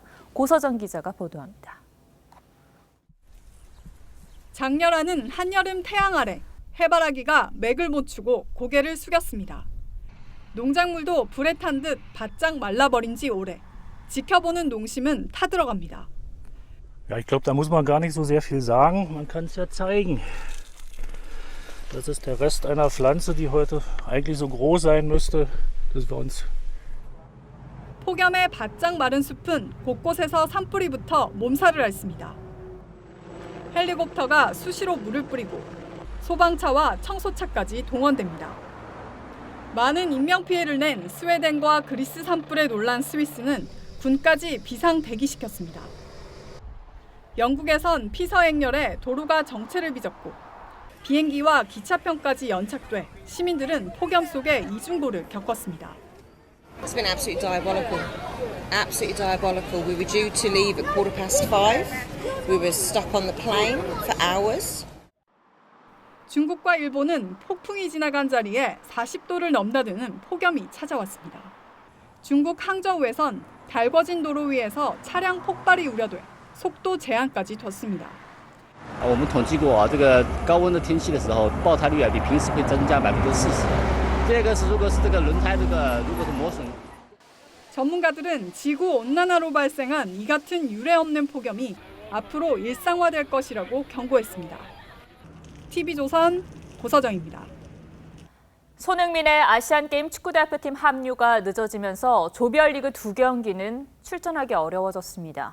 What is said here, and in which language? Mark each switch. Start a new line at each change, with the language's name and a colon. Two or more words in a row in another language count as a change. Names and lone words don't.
Korean: 고서정 기자가 보도합니다. 장렬하는 한여름 태양 아래 해바라기가 맥을 못 추고 고개를 숙였습니다. 농작물도 불에 탄 듯 바짝 말라버린 지 오래. 지켜보는 농심은 타들어갑니다.
German: Ja, ich glaube, da muss man gar nicht so sehr viel sagen. Man kann es ja zeigen. Das ist der Rest einer Pflanze, die heute eigentlich so groß sein müsste, dass wir uns.
Korean: 폭염에 바짝 마른 숲은 곳곳에서 산불이 붙어 몸살을 앓습니다. 헬리콥터가 수시로 물을 뿌리고 소방차와 청소차까지 동원됩니다. 많은 인명피해를 낸 스웨덴과 그리스 산불에 놀란 스위스는 군까지 비상 대기시켰습니다. 영국에선 피서행렬에 도로가 정체를 빚었고 비행기와 기차편까지 연착돼 시민들은 폭염 속에 이중고를 겪었습니다.
English: It's been absolutely diabolical. Absolutely diabolical. We were due to leave at 5:15. We were stuck on the plane for hours.
Korean: 중국과 일본은 폭풍이 지나간 자리에 40도를 넘나드는 폭염이 찾아왔습니다. 중국 항저우에선 달궈진 도로 위에서 차량 폭발이 우려돼 속도 제한까지 뒀습니다.
Chinese: 我们统计过这个高温的天气的时候，爆胎率比平时会增加40%。这个是如果是这个轮胎如果是磨损。
Korean: 전문가들은 지구 온난화로 발생한 이 같은 유례 없는 폭염이 앞으로 일상화될 것이라고 경고했습니다. TV조선 고서정입니다. 손흥민의 아시안게임 축구대표팀 합류가 늦어지면서 조별리그 2경기는 출전하기 어려워졌습니다.